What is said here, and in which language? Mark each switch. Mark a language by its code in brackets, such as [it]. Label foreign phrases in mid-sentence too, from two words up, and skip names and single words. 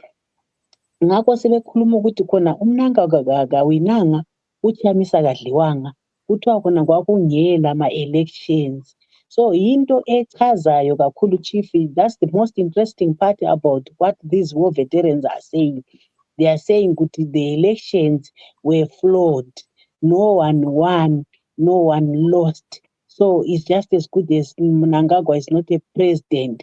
[nd] Ngakho sebekhuluma ukuthi khona uMnangagwa kawinanga, uChamisa kadliwanga, kuthiwa khona kwakungela ama-elections. [en] So [nd] into echazayo kakhulu [en] chief, that's the most interesting part about what these war veterans are saying. They are saying that the elections were flawed. No one won, no one lost. So it's just as good as Mnangagwa is not a president.